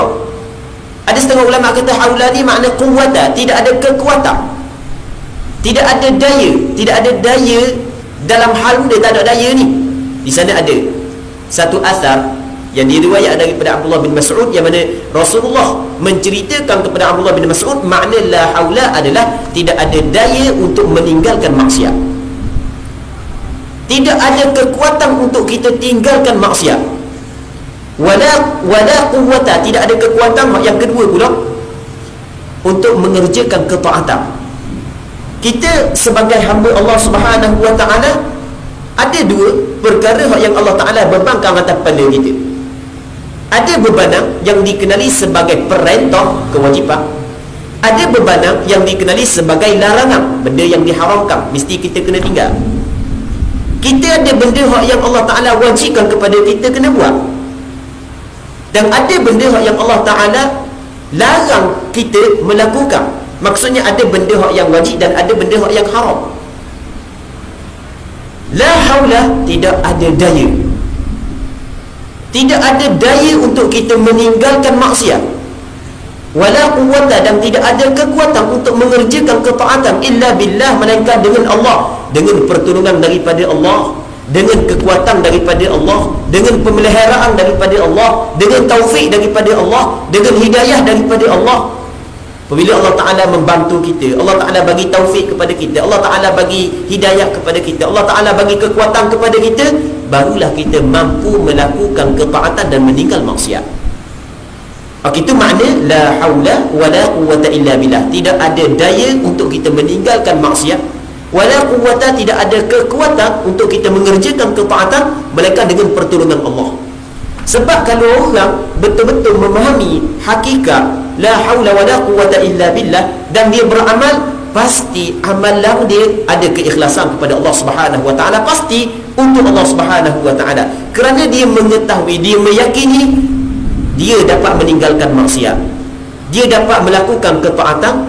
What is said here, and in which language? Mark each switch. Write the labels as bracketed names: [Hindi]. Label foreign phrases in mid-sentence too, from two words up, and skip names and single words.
[Malay] Ada setengah ulama kata haula ni makna quwwata, tidak ada kekuatan. Tidak ada daya, tidak ada daya dalam hal dia, tak ada daya ni. Di sana ada satu asar yang diriwayat daripada Abdullah bin Mas'ud, yang mana Rasulullah menceritakan kepada Abdullah bin Mas'ud makna [Arabic] لا حول [Malay] adalah tidak ada daya untuk meninggalkan maksiat. Tidak ada kekuatan untuk kita tinggalkan maksiat. [Arabic] ولا قوة, [Malay] tidak ada kekuatan yang kedua pula untuk mengerjakan ketaatan. Kita sebagai hamba Allah [Arabic] سبحانه وتعالى [Malay] ada dua perkara yang Allah Taala bebankan atas kepala kita. Ada bebanang yang dikenali sebagai perintah, kewajipan. Ada bebanang yang dikenali sebagai larangan, benda yang diharamkan, mesti kita kena tinggal. Kita ada benda yang Allah Ta'ala wajibkan kepada kita kena buat, dan ada benda yang Allah Ta'ala larang kita melakukan. Maksudnya ada benda yang wajib dan ada benda yang haram. [Arabic] لا حول, [Malay] tidak ada daya. Tidak ada daya untuk kita meninggalkan maksiat. [Arabic] ولا قوة, [Malay] dan tidak ada kekuatan untuk mengerjakan ketaatan [Arabic] إلا بالله, [Malay] melainkan dengan Allah, dengan pertolongan daripada Allah, dengan kekuatan daripada Allah, dengan pemeliharaan daripada Allah, dengan taufik daripada Allah, dengan hidayah daripada Allah. Apabila Allah Ta'ala membantu kita, Allah Ta'ala bagi taufik kepada kita, Allah Ta'ala bagi hidayah kepada kita, Allah Ta'ala bagi kekuatan kepada kita, barulah kita mampu melakukan ketaatan dan meninggal maksiat. Itu makna [Arabic] لا حول ولا قوة إلا بالله. [Malay] Tidak ada daya untuk kita meninggalkan maksiat, [Arabic] ولا قوة, [Malay] tidak ada kekuatan untuk kita mengerjakan ketaatan, melainkan dengan pertolongan Allah. Sebab kalau orang betul-betul memahami hakikat [Arabic] لا حول ولا قوة إلا بالله [Malay] dan dia beramal, pasti amalan dia ada keikhlasan kepada Allah [Arabic] سبحانه وتعالى, [Malay] pasti untuk Allah [Arabic] سبحانه وتعالى, [Malay] kerana dia mengetahui, dia meyakini dia dapat meninggalkan maksiat, dia dapat melakukan ketaatan.